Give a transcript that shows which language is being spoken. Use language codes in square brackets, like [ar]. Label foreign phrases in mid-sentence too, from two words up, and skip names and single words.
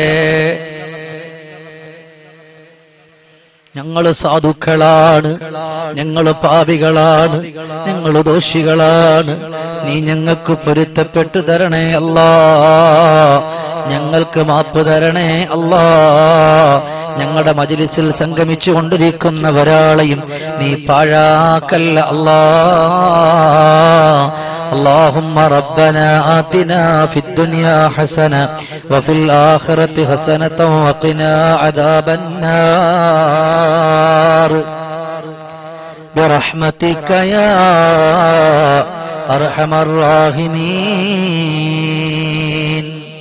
[ml] ഞങ്ങള് സാധുക്കളാണ്, ഞങ്ങള് പാപികളാണ്, ഞങ്ങള് ദോഷികളാണ്. നീ ഞങ്ങൾക്ക് പൊരുത്തപ്പെട്ടു തരണേ അല്ലാ, ഞങ്ങൾക്ക് മാപ്പ് തരണേ അല്ലാ. ഞങ്ങളുടെ മജ്ലിസിൽ സംഗമിച്ചു കൊണ്ടിരിക്കുന്നവരാളെയും നീ പാഴാക്കല്ല അല്ലാ. [ar] اللهم ربنا آتنا في الدنيا حسنة وفي الآخرة حسنة وقنا عذاب النار برحمتك يا أرحم الراحمين.